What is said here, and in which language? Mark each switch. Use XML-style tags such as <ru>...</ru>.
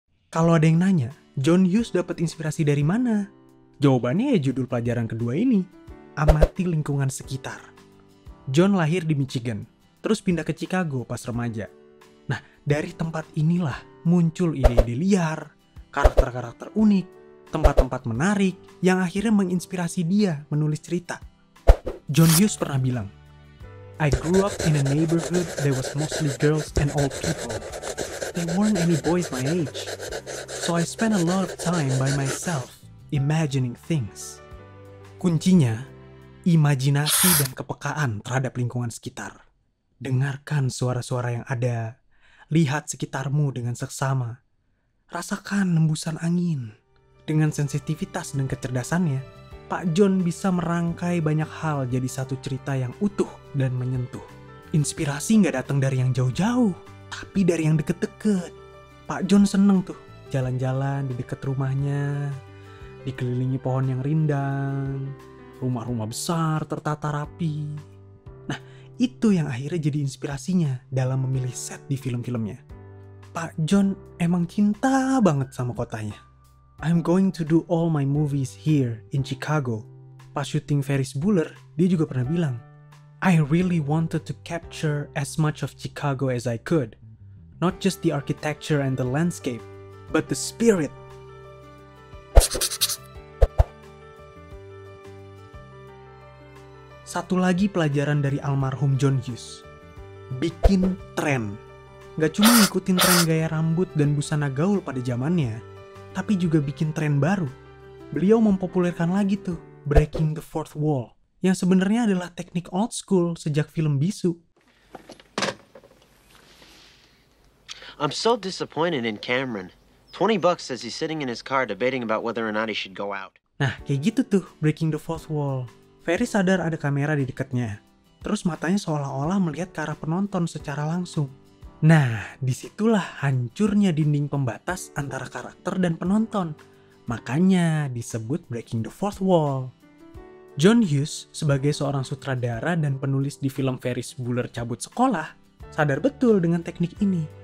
<id>Kalau ada yang nanya, John Hughes dapat inspirasi dari mana? Jawabannya ya judul pelajaran kedua ini, amati lingkungan sekitar. John lahir di Michigan, terus pindah ke Chicago pas remaja. Nah, dari tempat inilah muncul ide-ide liar, karakter-karakter unik, tempat-tempat menarik yang akhirnya menginspirasi dia menulis cerita. John Hughes pernah bilang,</id> <en>I grew up in a neighborhood that was mostly girls and old people. There weren't any boys my age. So I spent a lot of time by myself, imagining things.</en> <id>Kuncinya, imajinasi dan kepekaan terhadap lingkungan sekitar. Dengarkan suara-suara yang ada, lihat sekitarmu dengan seksama, rasakan hembusan angin. Dengan sensitivitas dan kecerdasannya, Pak John bisa merangkai banyak hal jadi satu cerita yang utuh dan menyentuh. Inspirasi nggak datang dari yang jauh-jauh, tapi dari yang deket-deket. Pak John seneng tuh jalan-jalan di dekat rumahnya, dikelilingi pohon yang rindang, rumah-rumah besar tertata rapi. Nah, itu yang akhirnya jadi inspirasinya dalam memilih set di film-filmnya. Pak John emang cinta banget sama kotanya.</id> <en>I'm going to do all my movies here in Chicago.</en> <id>Pas syuting Ferris Bueller, dia juga pernah bilang,</id> <en>I really wanted to capture as much of Chicago as I could. Not just the architecture and the landscape, but the spirit.</en> <id>Satu lagi pelajaran dari almarhum John Hughes. Bikin tren. Gak cuma ngikutin tren gaya rambut dan busana gaul pada zamannya, tapi juga bikin tren baru. Beliau mempopulerkan lagi tuh breaking the fourth wall, yang sebenarnya adalah teknik old school sejak film Bisu.</id> <en>I'm so disappointed in Cameron. $20 says he's sitting in his car debating about whether or not he should go out.</en> <id>Nah, kayak gitu tuh breaking the fourth wall. Ferris sadar ada kamera di dekatnya. Terus matanya seolah-olah melihat ke arah penonton secara langsung. Nah, disitulah hancurnya dinding pembatas antara karakter dan penonton. Makanya disebut breaking the fourth wall. John Hughes sebagai seorang sutradara dan penulis di film Ferris Bueller Cabut Sekolah, sadar betul dengan teknik ini.</id>